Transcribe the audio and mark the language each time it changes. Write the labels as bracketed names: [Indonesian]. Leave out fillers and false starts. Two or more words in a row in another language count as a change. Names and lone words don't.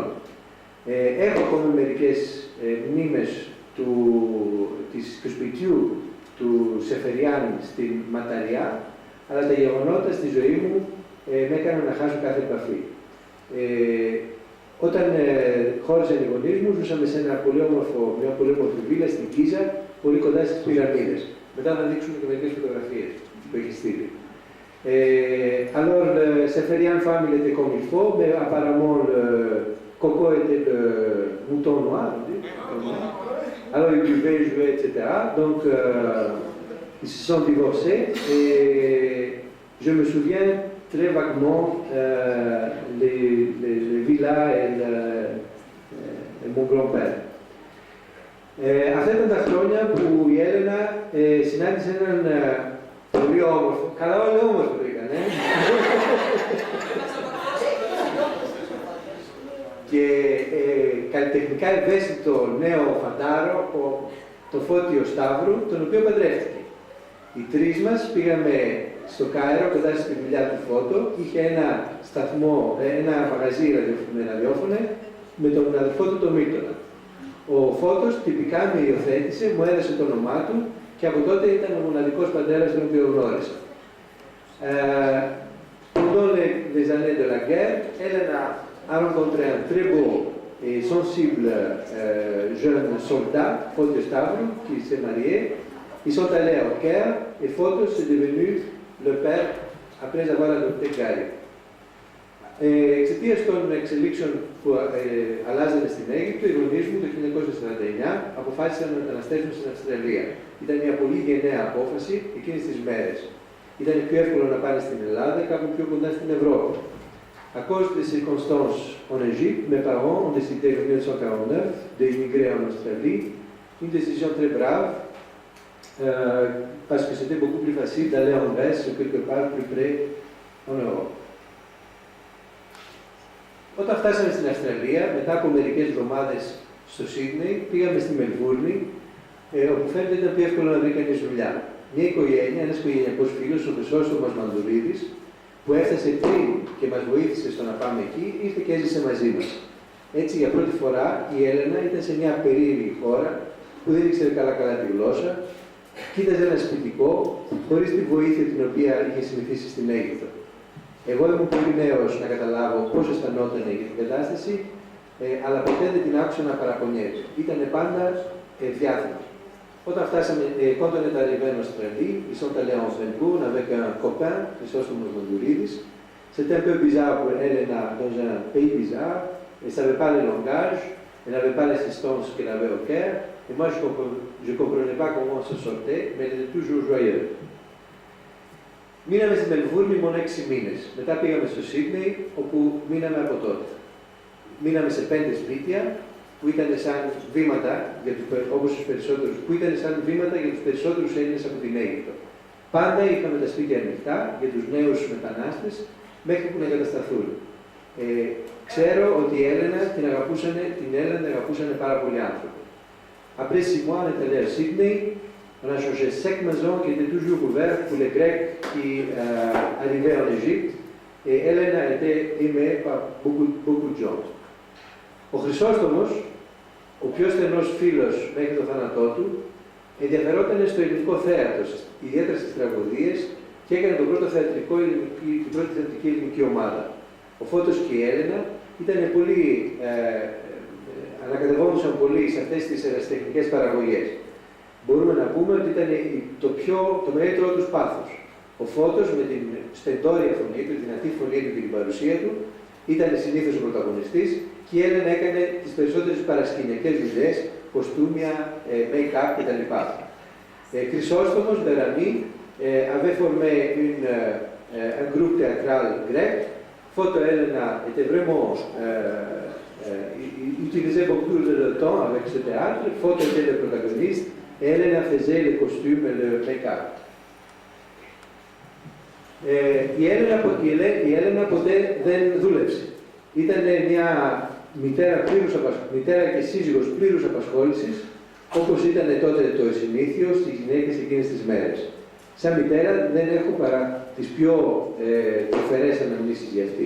[Greek] Έχω ακόμη μερικές μνήμες του σπιτιού του Σεφεριάν στην Ματαριά, αλλά τα γεγονότα στη ζωή μου με έκαναν να χάσω κάθε επαφή. Όταν χώρισαν οι γονείς μου, ζούσαμε σε μια πολύ όμορφη βίλα στην Κίζα, πολύ κοντά στις πυραμίδες. Μετά θα δείξουμε και μερικές φωτογραφίες που έχει στείλει. [French] Alors, le Seferian famille était comme il faut, mais apparemment le Coco était le mouton noir. Alors, ils buvaient, jouaient, etc. Donc, ils se sont divorcés et je me souviens très vaguement les villas et mon grand-père. [Greek] Αυτά ήταν τα χρόνια που η Έλενα συνάντησε έναν πολύ όμορφο, καλά όλοι όμορφο το ήταν, και καλλιτεχνικά ευαίσθητο νέο φαντάρο, το Φώτιο Σταύρου, τον οποίο παντρεύτηκε. Οι τρεις μας πήγαμε στο Κάιρο, κοντά στη δουλειά του Φώτο, είχε ένα σταθμό, ένα μαγαζί με ραδιόφωνο, με τον αδελφό του τον Μίτονα. Ο Φώτος τυπικά με υιοθέτησε, μου έδωσε το όνομά του και από τότε ήταν ο μοναδικός πατέρας τον οποίο γνώρισα. [French] Pendant les années de la guerre, Elena a rencontré un très beau et sensible jeune soldat, Fotios Stavros, qui s'est marié. Ils sont allés au Caire et Fotios est devenu le père après avoir adopté Gary. [Greek] Εξαιτίας των εξελίξεων που αλλάζανε στην Αίγυπτο, οι γονείς μου το 1949 αποφάσισαν να μεταναστεύσουν στην Αυστραλία. Ήταν μια πολύ γενναία απόφαση εκείνες τις μέρες. Ήταν πιο εύκολο να πάνε στην Ελλάδα, κάπου πιο κοντά στην Ευρώπη. [French] À cause des circonstances en Égypte, mes parents ont décidé en 1949 d'émigrer en Australie. Une décision très brave, parce que c'était beaucoup plus facile d'aller en Grèce ou quelque part plus près en Europe. [Greek] Όταν φτάσαμε στην Αυστραλία, μετά από μερικές εβδομάδες στο Σίδνεϊ, πήγαμε στη Μελβούρνη, όπου φαίνεται ήταν πιο εύκολο να βρει κανείς δουλειά. Μια οικογένεια, ένας οικογενειακός φίλος, ο Χρυσόστομος Μανδουρίδης, που έφτασε πριν και μας βοήθησε στο να πάμε εκεί, ήρθε και έζησε μαζί μας. Έτσι, για πρώτη φορά, η Έλενα ήταν σε μια περίεργη χώρα που δεν ήξερε καλά τη γλώσσα, κοίταζε ένα σπιτικό, χωρίς τη βοήθεια την οποία είχε συνηθίσει στην Αίγυπτο. Εγώ ήμουν πολύ νέος να καταλάβω πώς αισθανόταν για την κατάσταση, αλλά ποτέ δεν την άκουσα να παραπονιέται. Ήταν πάντα διάθετη. Όταν φτάσαμε, [French] quand on est arrivé en Australie, ils sont allés en Melbourne avec un copain, Χρυσόστομος Μανδουρίδης. C'était un peu bizarre pour Elena dans un pays bizarre. Elle ne savait pas le langage, elle n'avait pas l'assistance qu'elle avait au Caire. Et moi, je ne comprenais pas comment on se sortait, mais elle était toujours joyeuse. [Greek] Μείναμε στη Μελβούρνη μόνο 6 μήνες. Μετά πήγαμε στο Σίδνεϊ, όπου μείναμε από τότε. Μείναμε σε 5 σπίτια, που ήταν σαν βήματα, όπως τους περισσότερους, που ήταν σαν βήματα για τους περισσότερους Έλληνες από την Αίγυπτο. Πάντα είχαμε τα σπίτια ανοιχτά για τους νέους μετανάστες, μέχρι που να εγκατασταθούν. Ξέρω ότι η Έλενα την αγαπούσαν πάρα πολλοί άνθρωποι. [French] Après 6 mois, on est allé à Sydney. On a changé 5 maisons qui étaient toujours ouvertes pour les Grecs qui arrivaient en Égypte. Et Elena était aimée par beaucoup de gens. [Greek] Ο Χρυσόστομος, ο πιο στενός φίλος μέχρι το θάνατό του, ενδιαφερόταν στο ελληνικό θέατρο, ιδιαίτερα στις τραγωδίες, και έκανε την πρώτη θεατρική ελληνική ομάδα. Ο Φώτος και η Έλενα ανακατευόντουσαν πολύ σε αυτές τις ερασιτεχνικές παραγωγές. Μπορούμε να πούμε ότι ήταν το μεγαλύτερό τους πάθος. Ο Φώτος με την στεντόρια φωνή του, τη δυνατή φωνή του και την παρουσία του, ήταν συνήθως ο πρωταγωνιστής και η Έλενα έκανε τις περισσότερες παρασκηνιακές δουλειές, κοστούμια, make-up κτλ. [French] Χρυσόστομος, Μπερανή, avait formé un groupe théâtral grec. Foto Elena était vraiment utilisait beaucoup de temps avec ce théâtre. Foto était le protagoniste et Elena faisait les costumes et le make-up. [Greek] Η Έλενα ποτέ δεν δούλεψε. Ήταν μια μητέρα και σύζυγος πλήρους απασχόλησης, όπως ήταν τότε το συνήθιο στις γυναίκες εκείνες τις μέρες. Σαν μητέρα δεν έχω παρά τις πιο τροφερές αναμνήσεις για αυτή.